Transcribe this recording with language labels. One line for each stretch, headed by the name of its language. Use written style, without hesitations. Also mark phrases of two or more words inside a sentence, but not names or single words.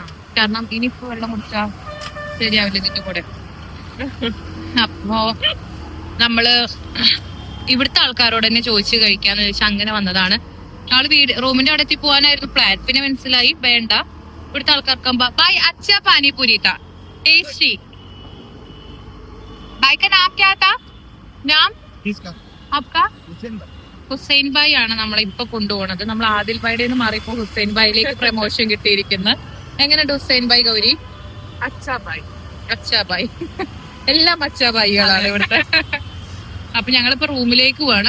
Malayalam: കാരണം ഇനിയിപ്പോ വെള്ളം കുടിച്ചാ ശരിയാവില്ല ഇതിന്റെ കൂടെ. അപ്പോ നമ്മള് ഇവിടുത്തെ ആൾക്കാരോട് തന്നെ ചോദിച്ചു കഴിക്കാന്ന് വെച്ചാൽ അങ്ങനെ വന്നതാണ്. ഞങ്ങള് റൂമിന്റെ അവിടെ എത്തി പോകാനായിരുന്നു പ്ലാൻ. പിന്നെ മനസ്സിലായി വേണ്ട, ഇവിടുത്തെ ആൾക്കാർക്കാകുമ്പോ
Hindi: भाई अच्छा पानीपूरी था टेस्टी. भाई का नाम क्या था? नाम आपका?
Malayalam: ഹുസൈൻ ഭായ് ആണ് നമ്മളെ ഇപ്പൊ കൊണ്ടുപോകുന്നത്. നമ്മൾ ആദിൽ ഭായിയുടെ നിന്ന് മാറിയപ്പോ ഹുസൈൻ ഭായിലേക്ക് പ്രമോഷൻ കിട്ടിയിരിക്കുന്നത്. എങ്ങനെയുണ്ട് ഹുസൈൻ ഭായ് ഗൗരി?
Hindi: अच्छा भाई
Malayalam: എല്ലാം അച്ഛാ ഭായികളാണ് ഇവിടുത്തെ. അപ്പൊ ഞങ്ങളിപ്പോ റൂമിലേക്ക് പോവാണ്.